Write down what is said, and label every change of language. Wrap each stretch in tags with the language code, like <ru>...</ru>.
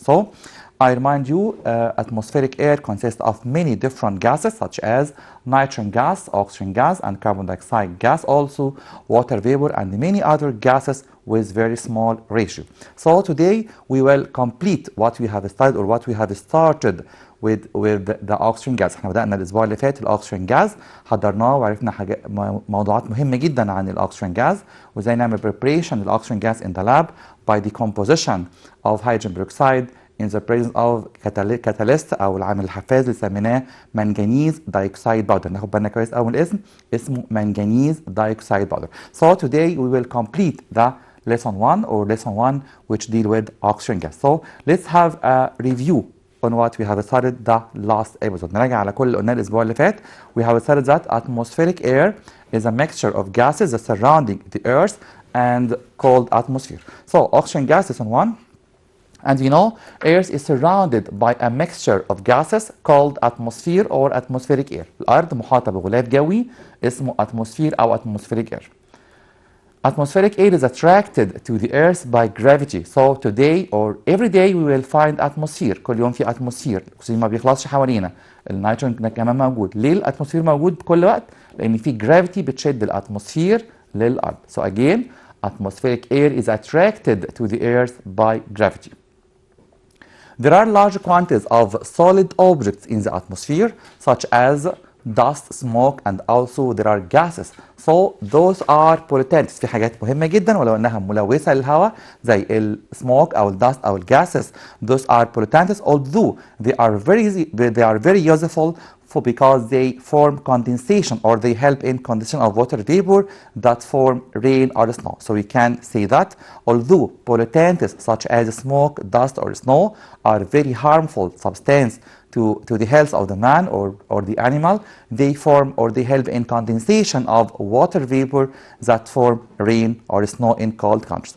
<en>So I remind you, atmospheric air consists of many different gases such as nitrogen gas, oxygen gas, and carbon dioxide gas, also water vapor, and many other gases with very small ratio. So today we will complete what we have studied or what we have started with the oxygen gas.</en> <ar>احنا بدأنا الأسبوع اللي فات الأكسجين جاز، حضرناه وعرفنا موضوعات مهمة جدا عن الأكسجين جاز وازاي نعمل preparation للأكسجين gas</ar> <en>in the lab by decomposition of hydrogen peroxide in the presence of catalyst</en> <ar>او العامل الحفاز اللي سميناه منجنيز دايوكسيد باودر. ناخد بالنا كويس قوي من الاسم، اسمه منجنيز دايوكسيد باودر.</ar> <en>So today we will complete the lesson 1 which deal with oxygen gas. So let's have a review on what we have studied the last episode.</en> <ar>نراجع على كل اللي قلناه الاسبوع اللي فات.</ar> <en>We have studied that atmospheric air is a mixture of gases that surrounding the earth and called atmosphere. So oxygen gas is on one. And you know, Earth is surrounded by a mixture of gases called atmosphere or atmospheric air.</en> <ar>الأرض محاطة بغلاف جوي اسمه atmosphere أو atmospheric air.</ar> <en>Atmospheric air is attracted to the Earth by gravity. So today or every day we will find atmosphere.</en> <ar>كل يوم في atmosphere. الأكسجين ما بيخلصش حوالينا. النيتروجين كمان موجود. ليه الاتموسفير موجود كل وقت؟ لأن في gravity بتشد الاتموسفير للأرض.</ar> <en>So again, atmospheric air is attracted to the Earth by gravity. There are large quantities of solid objects in the atmosphere, such as dust, smoke, and also there are gases. So those are pollutants.</en> <ar>في حاجات مهمة جدا ولو انها ملوثة للهواء زي السموك او الدست او الجاسز.</ar> <en>Those are pollutants, although they are very useful because they form condensation or they help in condensation of water vapor that form rain or snow. So we can say that although pollutants such as smoke, dust, or snow are very harmful substance to the health of the man or the animal, they form or they help in condensation of water vapor that form rain or snow in cold countries.</en>